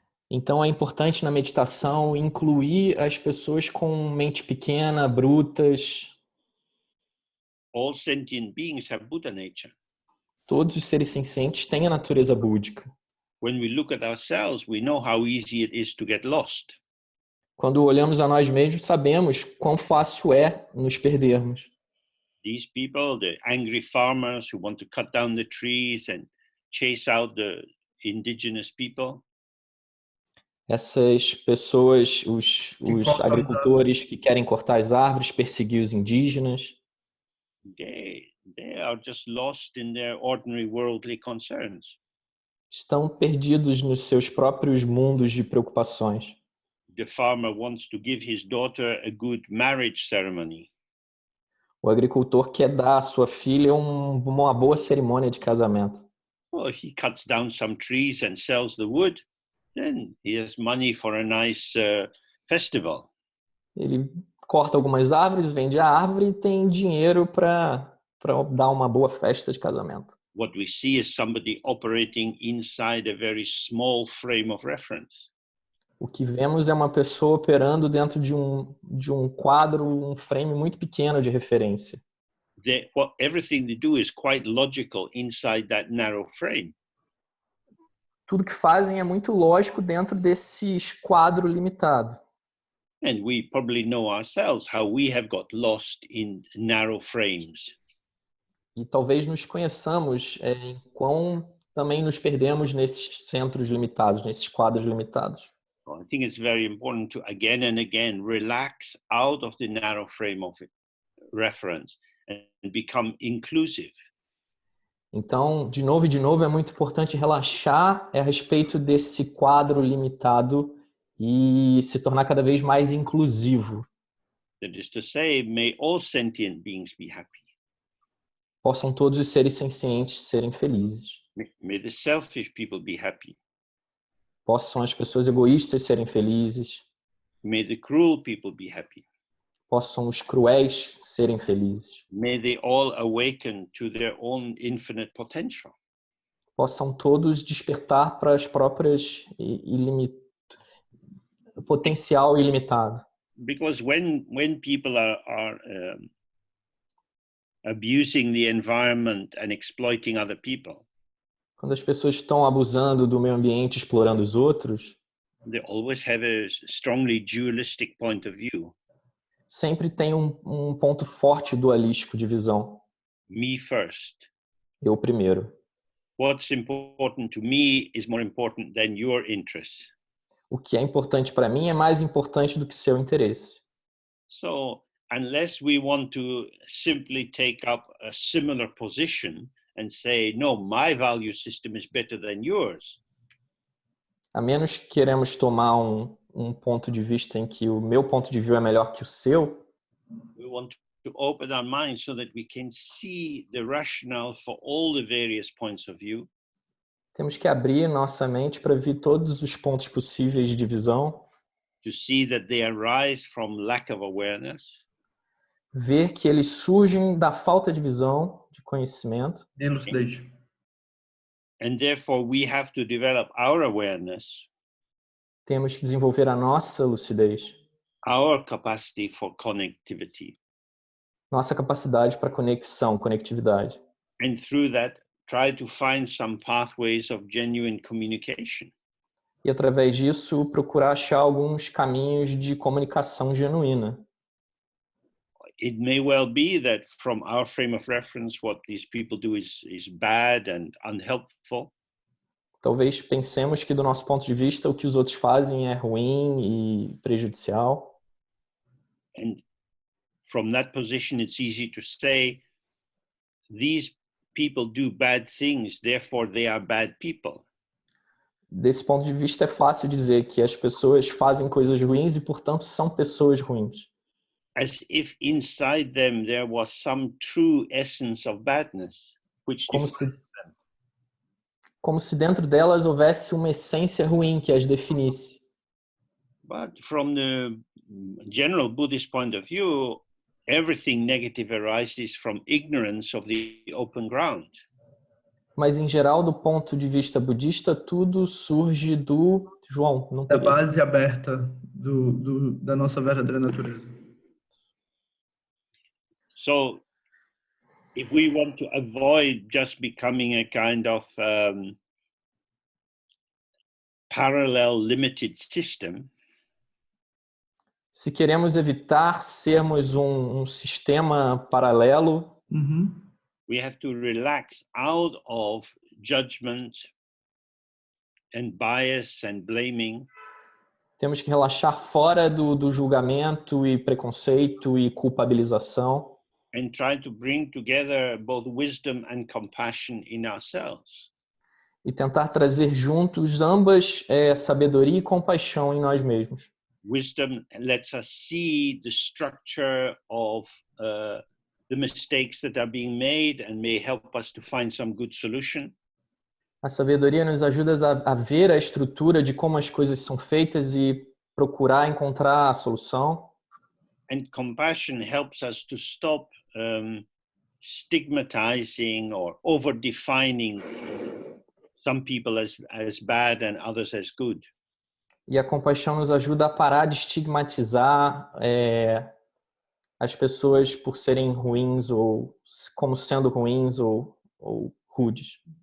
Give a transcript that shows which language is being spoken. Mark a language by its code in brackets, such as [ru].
[pt] Então é importante na meditação incluir as pessoas com mente pequena, brutas. [en] All sentient beings have Buddha nature. [pt] Todos os seres sencientes têm a natureza búdica. [en] When we look at ourselves, we know how easy it is to get lost. [pt] Quando olhamos a nós mesmos, sabemos quão fácil é nos perdermos. [en] These people, the angry farmers who want to cut down the trees and chase out the indigenous people. [pt] Essas pessoas, os agricultores que querem cortar as árvores, perseguir os indígenas. [en] They are just lost in their ordinary worldly concerns. [pt] Estão perdidos nos seus próprios mundos de preocupações. [en] The farmer wants to give his daughter a good marriage ceremony. [pt] O agricultor quer dar à sua filha uma boa cerimônia de casamento. [en] Well, if he cuts down some trees and sells the wood, then he has money for a nice festival. [pt] Ele corta algumas árvores, vende a árvore e tem dinheiro para dar uma boa festa de casamento. [en] What we see is somebody operating inside a very small frame of reference. [pt] O que vemos é uma pessoa operando dentro de um quadro, um frame muito pequeno de referência. [en] Everything they do is quite logical inside that narrow frame. [pt] Tudo que fazem é muito lógico dentro desse quadro limitado. [en] And we probably know ourselves how we have got lost in narrow frames. [pt] E talvez nos conheçamos em quão também nos perdemos nesses centros limitados, nesses quadros limitados. [en] I think it's very important to again and again relax out of the narrow frame of reference and become inclusive. [pt] Então, de novo, é muito importante relaxar a respeito desse quadro limitado e se tornar cada vez mais inclusivo. [en] That is to say, may all sentient beings be happy. [pt] Possam todos os seres sencientes serem felizes. [en] May the selfish people be happy. [pt] Possam as pessoas egoístas serem felizes. [en] May the cruel people be happy. [pt] Possam os cruéis serem felizes. [en] May they all awaken to their own infinite potential. [pt] Possam todos despertar para as próprias potencial ilimitado. [en] Because when people are abusing the environment and exploiting other people, [pt] quando as pessoas estão abusando do meio ambiente, explorando os outros, [en] they always have a strongly dualistic point of view. [pt] Sempre tem um ponto forte dualístico de visão. [en] Me first. [pt] Eu primeiro. [en] What's important to me is more important than your interest. [pt] O que é importante para mim é mais importante do que seu interesse. [en] So, unless we want to simply take up a similar position and say, no, my value system is better than yours. [pt] A menos que queremos tomar um ponto de vista em que o meu ponto de vista é melhor que o seu. [en] We want to open our minds so that we can see the rationale for all the various points of view. [pt] Temos que abrir nossa mente para ver todos os pontos possíveis de visão. [en] To see that they arise from lack of awareness. [pt] Ver que eles surgem da falta de visão, de conhecimento. Lucidez. [en] And therefore we have to develop our awareness. [pt] Temos que desenvolver a nossa lucidez. [en] Our capacity for connectivity. [pt] Nossa capacidade para conectividade. [en] And through that, try to find some pathways of genuine communication. [pt] E através disso, procurar achar alguns caminhos de comunicação genuína. [en] It may well be that from our frame of reference, what these people do is bad and unhelpful. [pt] Talvez pensemos que do nosso ponto de vista o que os outros fazem é ruim e prejudicial. [en] And from that position, it's easy to say, these people do bad things, therefore they are bad people. [pt] Desse ponto de vista é fácil dizer que as pessoas fazem coisas ruins e, portanto, são pessoas ruins. [en] As if inside them there was some true essence of badness, which [pt] como se dentro delas houvesse uma essência ruim que as definisse. [en] But from the general Buddhist point of view, everything negative arises from ignorance of the open ground. [pt] Mas, em geral, do ponto de vista budista, tudo surge da base aberta da nossa verdadeira natureza. [en] So, if we want to avoid just becoming a kind of parallel limited system, [pt] se queremos evitar sermos um sistema paralelo, [en] we have to relax out of judgment and bias and blaming. [pt] Temos que relaxar fora do julgamento e preconceito e culpabilização. [en] And try to bring together both wisdom and compassion in ourselves. [pt] E tentar trazer juntos ambas sabedoria e compaixão em nós mesmos. [en] Wisdom lets us see the structure of the mistakes that are being made and may help us to find some good solution. [pt] A sabedoria nos ajuda a ver a estrutura de como as coisas são feitas e procurar encontrar a solução. [en] And compassion helps us to stop stigmatizing or over-defining some people as bad and others as good. [pt] E a compaixão nos ajuda a parar de estigmatizar as pessoas por serem ruins ou como sendo ruins ou rudes.